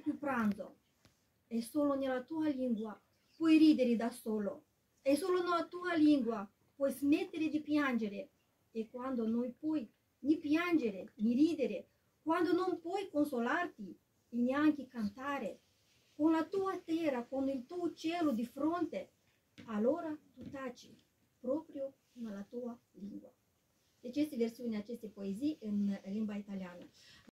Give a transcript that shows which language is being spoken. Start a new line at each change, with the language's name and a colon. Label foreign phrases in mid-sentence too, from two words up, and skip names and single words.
Italian: più pranzo, e solo nella tua lingua puoi ridere da solo, e solo nella tua lingua puoi smettere di piangere, e quando non puoi ni piangere ni ridere, quando non puoi consolarti e neanche cantare, con la tua terra, con il tuo cielo di fronte, allora tu taci proprio nella tua lingua.
Romanian: Deci este versiunea acestei poezii în limba italiană.